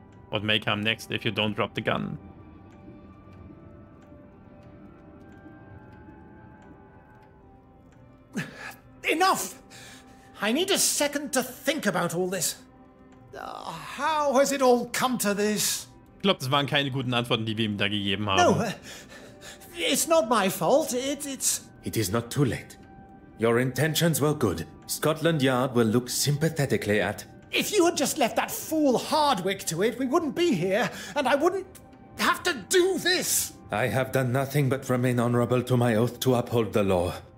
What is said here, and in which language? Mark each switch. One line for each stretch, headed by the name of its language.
English: What may come next if you don't drop the gun? Enough! I need a second to think about all this. How has it all come to this?
German: Ich glaube, das waren keine guten Antworten, die wir ihm da gegeben haben.
English: No, it's not my fault. It's... It is not too late. Your intentions were good. Scotland Yard will look sympathetically at... If you had just left that fool Hardwick to it, we wouldn't be here, and I wouldn't have to do this. I have done nothing but remain honorable to my oath to uphold the law.